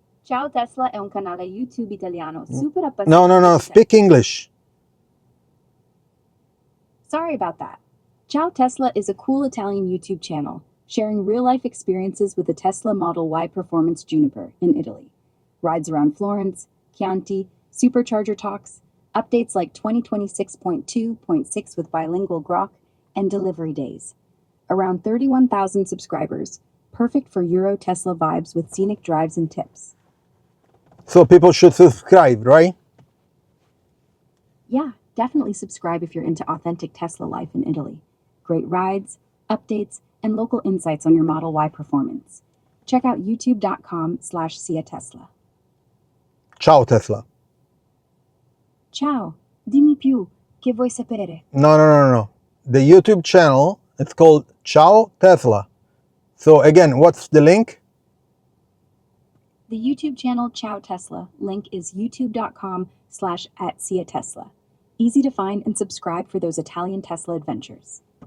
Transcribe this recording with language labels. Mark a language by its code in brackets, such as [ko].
[it] Ciao Tesla è un canale YouTube italiano super appassionato. [en] No, speak English. Sorry about that. Ciao Tesla is a cool Italian YouTube channel, sharing real-life experiences with the Tesla Model Y Performance Juniper in Italy. Rides around Florence, Chianti, Supercharger Talks, updates like 2026.2.6 with bilingual Grok, and delivery days. Around 31,000 subscribers, perfect for Euro Tesla vibes with scenic drives and tips. So people should subscribe, right? Yeah, definitely subscribe if you're into authentic Tesla life in Italy. Great rides, updates, and local insights on your Model Y performance. Check out youtube.com/siatesla. Ciao Tesla. [it] Ciao, dimmi più, che vuoi sapere? [en] No. The YouTube channel, it's called Ciao Tesla. So again, what's the link? The YouTube channel Ciao Tesla link is youtube.com/@siatesla. Easy to find and subscribe for those Italian Tesla adventures.